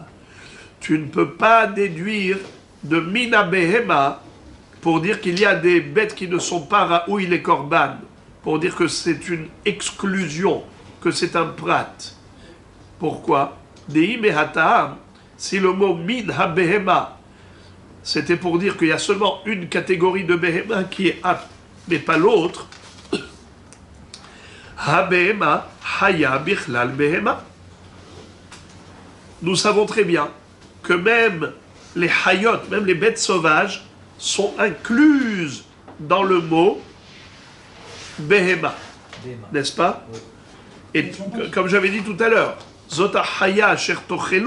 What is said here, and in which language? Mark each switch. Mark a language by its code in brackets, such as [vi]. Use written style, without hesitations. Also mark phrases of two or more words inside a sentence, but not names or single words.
[fr] Tu ne peux pas déduire de [he] מן הבהמה [fr] pour dire qu'il y a des bêtes qui ne sont pas raoui les korban, pour dire que c'est une exclusion, que c'est un prat. Pourquoi? Si le mot [he] מן הבהמה, [fr] c'était pour dire qu'il y a seulement une catégorie de behema qui est apte, mais pas l'autre, [he] הבהמה חיה בכלל בהמה. [fr] Nous savons très bien que même les hayot, même les bêtes sauvages, sont incluses dans le mot behema, n'est-ce pas? Oui. Et comme j'avais dit tout à l'heure, [he] זאת החיה אשר תאכלו.